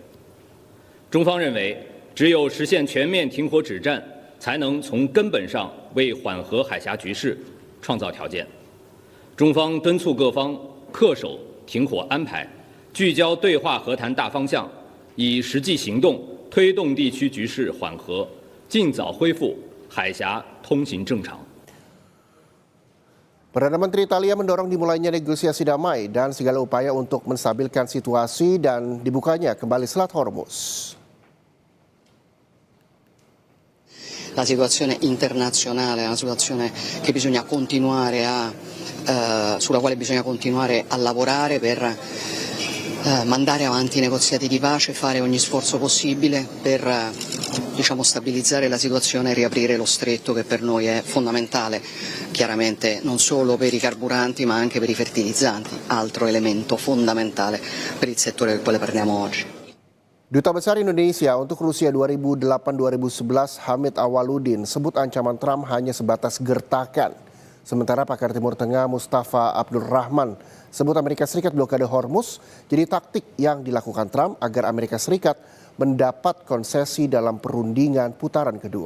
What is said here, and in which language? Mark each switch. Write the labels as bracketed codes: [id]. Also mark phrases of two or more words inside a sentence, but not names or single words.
[zh] 中方认为，只有实现全面停火止战，才能从根本上为缓和海峡局势创造条件。中方敦促各方恪守停火安排，聚焦对话和谈大方向，以实际行动推动地区局势缓和，尽早恢复海峡通行正常。 [id] Perdana Menteri Italia mendorong dimulainya negosiasi damai dan segala upaya untuk menstabilkan situasi dan dibukanya kembali Selat Hormuz. [it] La situazione internazionale è una situazione che bisogna continuare sulla quale bisogna continuare a lavorare per mandare avanti i negoziati di pace, fare ogni sforzo possibile per stabilizzare la situazione e riaprire lo stretto che per noi è fondamentale, chiaramente non solo per i carburanti ma anche per i fertilizzanti, altro elemento fondamentale per il settore del quale parliamo oggi. [id] Duta Besar Indonesia untuk Rusia 2008-2011 Hamid Awaludin sebut ancaman Trump hanya sebatas gertakan. Sementara pakar Timur Tengah Mustafa Abdul Rahman sebut Amerika Serikat blokade Hormuz jadi taktik yang dilakukan Trump agar Amerika Serikat mendapat konsesi dalam perundingan putaran kedua.